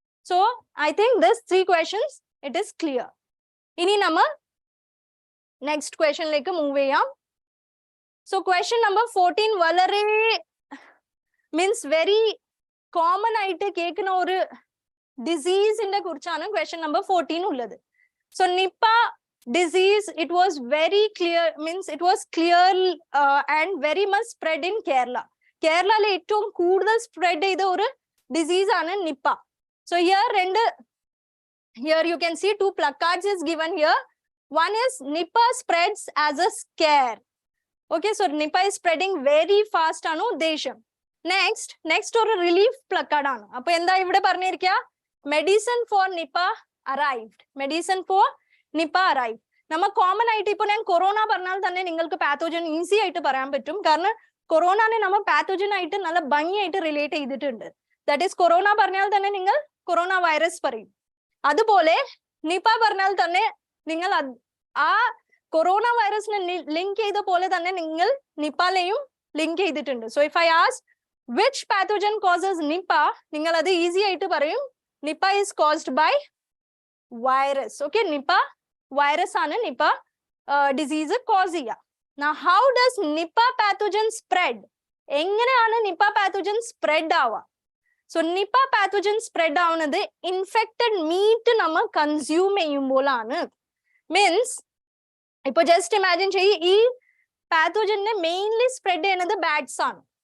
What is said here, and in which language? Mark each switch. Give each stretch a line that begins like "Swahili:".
English: So I think this 3 questions it is clear.
Malayalam: ഇനി നമ്മൾ next ക്വസ്റ്റ്യനിലേക്ക് മൂവ് ചെയ്യാം. സോ ക്വസ്റ്റ്യൻ നമ്പർ 14 വളരെ മീൻസ് വെരി കോമൺ ആയിട്ട് കേൾക്കുന്ന ഒരു ഡിസീസിന്റെ കുറിച്ചാണ് ക്വസ്റ്റ്യൻ നമ്പർ 14 ഉള്ളത്.
English: So Nipah disease, it was very clear, means it was clear and very much spread in Kerala.
Malayalam: കേരളയിൽ ഏറ്റവും കൂടുതൽ സ്പ്രെഡ് ചെയ്ത ഒരു ഡിസീസ് ആണ് Nipah.
English: So here you can see 2 placards is given here. One is Nipah spreads as a scare. Okay, so Nipah is spreading very fast ആണ് ഉദ്ദേശം.
Malayalam: Next ഒരു relief placard ആണ്. അപ്പൊ എന്താ ഇവിടെ പറഞ്ഞിരിക്കുക?
English: Medicine for Nipah arrived. Medicine for Nipah arrived.
Malayalam: നമ്മ common ആയിട്ട് ഇപ്പൊ ഞാൻ കൊറോണ പറഞ്ഞാൽ തന്നെ നിങ്ങൾക്ക് പാത്തോജൻ ഈസി ആയിട്ട് പറയാൻ പറ്റും. കാരണം കൊറോണനെ നമ്മ പാത്തോജൻ ആയിട്ട് നല്ല ഭംഗിയായിട്ട് റിലേറ്റ് ചെയ്തിട്ടുണ്ട്. ദാറ്റ് ഈസ് കൊറോണ പറഞ്ഞാൽ തന്നെ നിങ്ങൾ കൊറോണ വൈറസ് പറയും. അതുപോലെ നിപ പറഞ്ഞാൽ തന്നെ നിങ്ങൾ ആ കൊറോണ വൈറസിനെ ലിങ്ക് ചെയ്ത പോലെ തന്നെ നിങ്ങൾ നിപ്പാലെയും ലിങ്ക് ചെയ്തിട്ടുണ്ട്.
English: so if I ask which pathogen causes Nipah,
Malayalam: നിങ്ങൾ അത് ഈസി ആയിട്ട് പറയും
English: Nipah is caused by virus.
Malayalam: Okay, Nipah virus ആണ് നിപ്പ ഡിസീസ് കോസ് ചെയ്യുക.
English: Now, how does Nipah pathogen spread?
Malayalam: എങ്ങനെയാണ് നിപ്പ പാത്തോജൻ സ്പ്രെഡ് ആവുക? സോ നിപ്പ പാത്തോജൻ സ്പ്രെഡ് ആവുന്നത് infected meet നമ്മൾ കൺസ്യൂം ചെയ്യുമ്പോഴാണ്. മീൻസ് ഇപ്പൊ ജസ്റ്റ് ഇമാജിൻ ചെയ്യ്, ഈ പാത്തോജനെ മെയിൻലി സ്പ്രെഡ് ചെയ്യുന്നത് ബാറ്റ്സ് ആണ്.